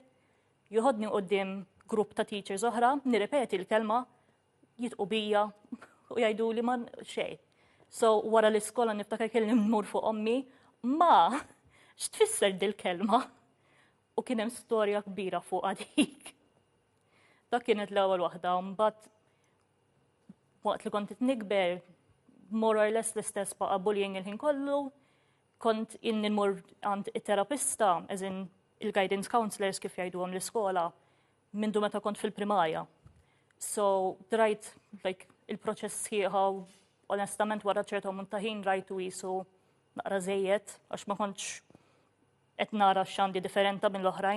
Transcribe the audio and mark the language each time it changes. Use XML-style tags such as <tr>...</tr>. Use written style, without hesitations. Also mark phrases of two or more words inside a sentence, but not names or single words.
<mt>Joħodni quddiem grupp ta' teachers oħra, nirrepeti l-kelma, jitqu bija u jgħiduli ma xejn. So wara l-iskola niftakar kelli mmur fuq ommi, ma x'tfisser dil-kelma? U kien hemm storja kbira fuq dik. Dak kienet l-ewwel waħda, mbagħad waqt li kont nikber</mt> <en>more or less</en> <mt>l-istess baqa' bullying il-ħin kollu, kont nmur għand it-terapista, as in il-guidance counselors kif jgħiduhom l-iskola, mindu meta kont fil-primarja. So, rajt il-proċess sħiħa u onestament wara ċertu ammont ta' ħin rajtu qisu naqra żejjed għax ma kontx qed nara x'għandi differenta minn l-oħrajn.</mt>